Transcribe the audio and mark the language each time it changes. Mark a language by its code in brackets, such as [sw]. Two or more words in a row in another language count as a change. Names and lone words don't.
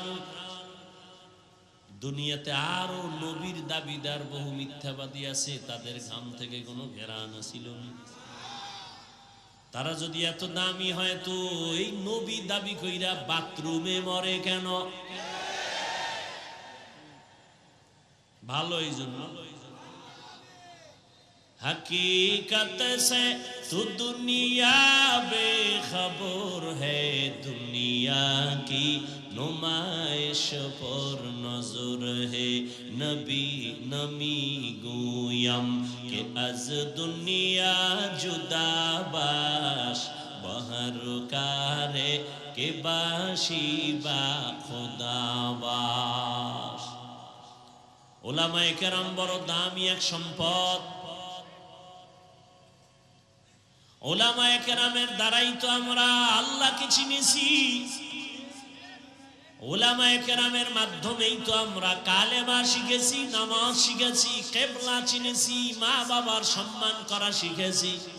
[bn] দুনিয়াতে আরো নবীর দাবিদার বহু মিথ্যাবাদী আছে, তাদের ঘাম থেকে কোনো ঘ্রাণ ছিল না। তারা যদি এত দামি হয় তো এই নবী দাবি কইরা বাথরুমে মরে কেন? ভালো এই জন্য, [hi] हकीकत से तू दुनिया बेखबर है, दुनिया की नुमाइश पर नजर है, [fa] نبی نمی‌گویم که از دنیا جدا باش، به هر کاری که باشی با خدا باش. [bn] ওলামায়ে কেরাম বড় দামি এক সম্পদ। ওলামায়ে কেরামের দ্বারাই তো আমরা আল্লাহকে চিনেছি, ওলামায়ে কেরামের মাধ্যমেই তো আমরা কালেমা শিখেছি, নামাজ শিখেছি, কিবলা চিনেছি, মা বাবার সম্মান করা শিখেছি।